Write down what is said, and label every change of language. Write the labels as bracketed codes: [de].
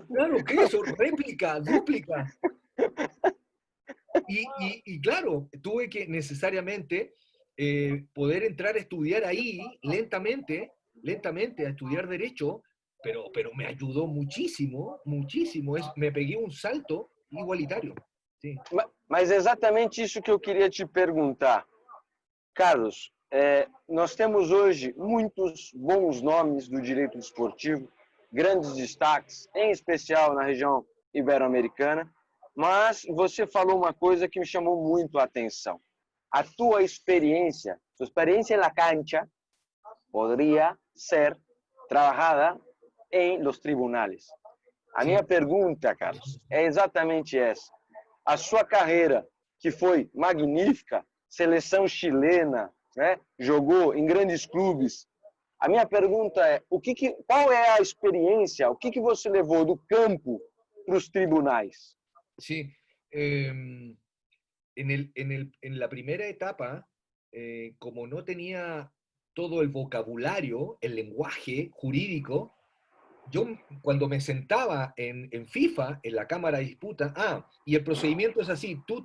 [es] claro, ¿qué es eso? Réplica, dúplica. Y claro, tuve que necesariamente poder entrar a estudiar ahí lentamente, lentamente, a estudiar derecho, pero me ayudó muchísimo, muchísimo. Me pegué un salto igualitario. Sí, [pt] Mas é exatamente isso que eu queria te perguntar. Carlos, nós temos hoje muitos bons nomes do direito esportivo, grandes destaques, em especial na região ibero-americana, mas você falou uma coisa que me chamou muito a atenção. A tua experiência, sua experiência na cancha, poderia ser trabalhada em [es] los tribunales. [pt] A minha [es] sí, [pt] pergunta, Carlos, é exatamente essa. A sua carreira, que foi magnífica, seleção chilena, né? Jogou em grandes clubes. A minha pergunta é, qual é a experiência, o que você levou do campo para os tribunais? [es] sí. En la primera etapa, como no tenía todo el vocabulario, el lenguaje jurídico, yo cuando me sentaba en FIFA, en la cámara de disputa, y el procedimiento es así,